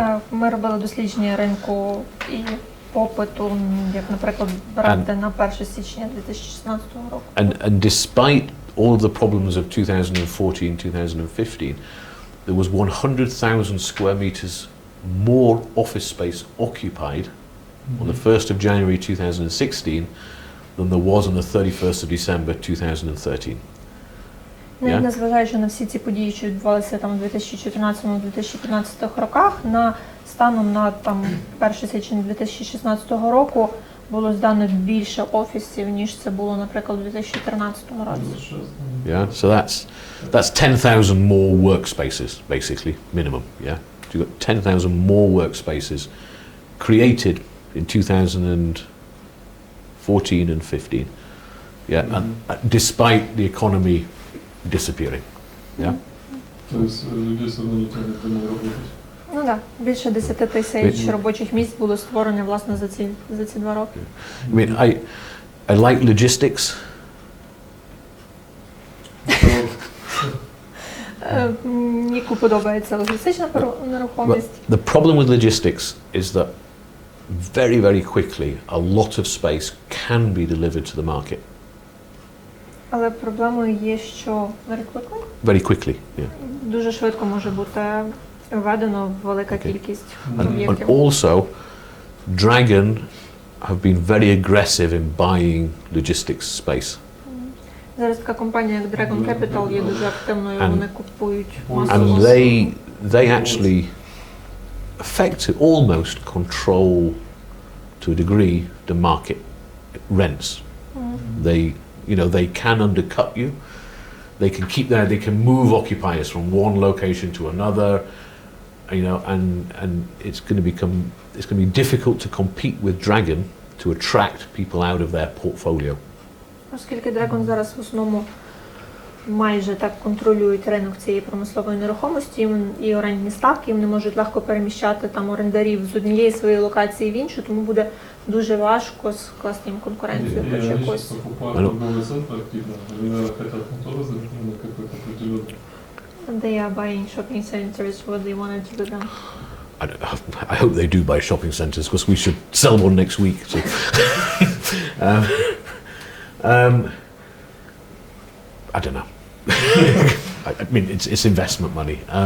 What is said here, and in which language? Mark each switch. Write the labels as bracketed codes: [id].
[uk] Ми робили дослідження ринку і попиту, як, наприклад, брати на 1 січня 2016 року. [en] And despite all of the problems of 2014-2015, there was 100,000 square meters more office space occupied on the 1st of January 2016 than there was on the 31st of December 2013. [uk] Навіть незважаючи на всі ці події, що відбувалися там у 2014-2015 роках, станом на 1 січня 2016 року було здано більше офісів, ніж це було, наприклад, у 2013 році. [en] Yeah, so that's 10,000 more workspaces, basically, minimum, yeah? So you've got 10,000 more workspaces created in 2014 and 15, yeah, and despite the economy disappearing, yeah? [ru] То есть людей все равно не тянет домой работать. [uk] Ну так, більше 10 тисяч робочих місць було створено, власне, за ці 2 роки. [en] I mean, I like logistics. [uk] Ніку подобається логістична нерухомість. [en] The problem with logistics is that very, very quickly a lot of space can be delivered to the market. [uk] Але проблемою є, що [en] Very quickly, yeah. [uk] дуже швидко може бути введено велика кількість об'єктів. [en] And also, Dragon have been very aggressive in buying logistics space. [uk] Зараз така компанія, як Dragon Capital, є дуже активною, вони купують [en] And [uk] масово. [en] they actually effectively almost control, to a degree, the market rents. They can undercut you. They can they can move occupiers from one location to another, and it's going to be difficult to compete with Dragon to attract people out of their portfolio. [uk] Оскільки Dragon зараз в основному майже так контролюють ринок цієї промислової нерухомості і орендні ставки, їм не можуть легко переміщати там орендарів з однієї своєї локації в іншу, тому буде дуже важко скласти їм конкуренцію. [ru] Они сейчас покупают торговые центры активно, они, наверное, хотят тоже зайти на какой-то определенный. [en] They are buying shopping centers, what they wanted to do them. I hope they do buy shopping centres, because we should sell one next week. So. I don't know. I mean, it's investment money.